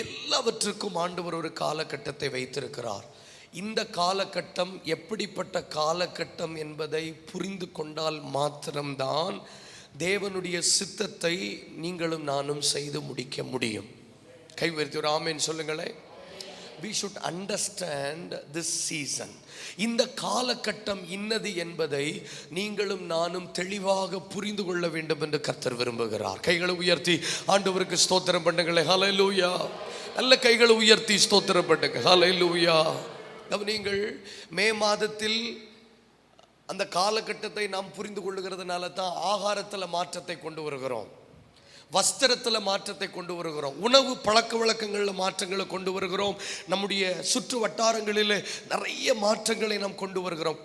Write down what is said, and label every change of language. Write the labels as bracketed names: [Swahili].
[Tamil] எல்லாவற்றுக்கும் ஆண்டவர் ஒரு காலகட்டத்தை வைத்திருக்கிறார். இந்த காலகட்டம் எப்படிப்பட்ட காலகட்டம் என்பதை புரிந்து கொண்டால் மாத்திரம்தான் தேவனுடைய சித்தத்தை நீங்களும் நானும் செய்து முடிக்க முடியும். கை உயர்த்தி ஒரு ஆமென் சொல்லுங்களேன். [English] We should understand this season. [Tamil] இந்த காலகட்டம் இன்னது என்பதை நீங்களும் நானும் தெளிவாக புரிந்து கொள்ள வேண்டும் என்று கர்த்தர் விரும்புகிறார். கைகளை உயர்த்தி ஆண்டவருக்கு ஸ்தோத்திரம் பண்ணுங்களே. ஹல்லேலூயா. நல்ல கைகளை உயர்த்தி ஸ்தோத்திரம் பண்ணுங்க. ஹல்லேலூயா. நீங்கள் மே மாதத்தில் அந்த காலகட்டத்தை நாம் புரிந்து கொள்ளுகிறதுனால தான் ஆகாரத்தில் மாற்றத்தை கொண்டு வருகிறோம், வஸ்திரத்தில் மாற்றத்தை கொண்டு வருகிறோம், உணவு பழக்க வழக்கங்களில் மாற்றங்களை கொண்டு வருகிறோம், நம்முடைய சுற்று வட்டாரங்களில் நிறைய மாற்றங்களை நாம் கொண்டு வருகிறோம்.